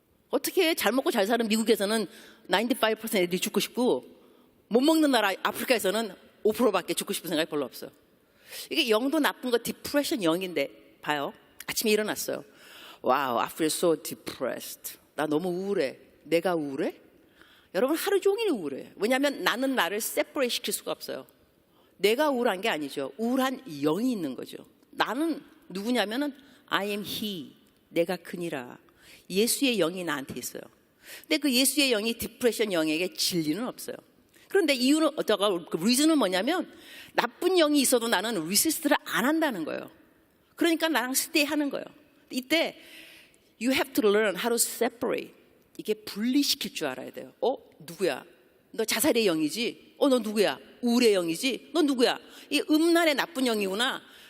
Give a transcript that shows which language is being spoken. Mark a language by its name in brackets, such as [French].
[Korean] 어떻게 잘 먹고 잘 사는 미국에서는 95% 애들이 죽고 싶고 못 먹는 나라 아프리카에서는 5%밖에 죽고 싶은 생각이 별로 없어요. 이게 영도 나쁜 거 디프레션 영인데 봐요. 아침에 일어났어요. [English] Wow, I feel so depressed. [Korean] 나 너무 우울해. 내가 우울해? 여러분 하루 종일 우울해요. 왜냐하면 나는 나를 세퍼레이트 시킬 수가 없어요. 내가 우울한 게 아니죠. 우울한 영이 있는 거죠. 나는 누구냐면은 [English] I am he. [Korean] 내가 그니라. 예수의 영이 나한테 있어요. 근데 그 예수의 영이 디프레션 영에게 진리는 없어요. 그런데 이유는 그 리즌은 뭐냐면 나쁜 영이 있어도 나는 리시스트를 안 한다는 거예요. 그러니까 나랑 스테이 하는 거예요. [English] 이때 you have to learn how to separate. [Korean] 이게 분리시킬 줄 알아야 돼요. 누구야? 너 자살의 영이지? 너 누구야? 우울의 영이지? 너 누구야? 이 음란의 나쁜 영이구나.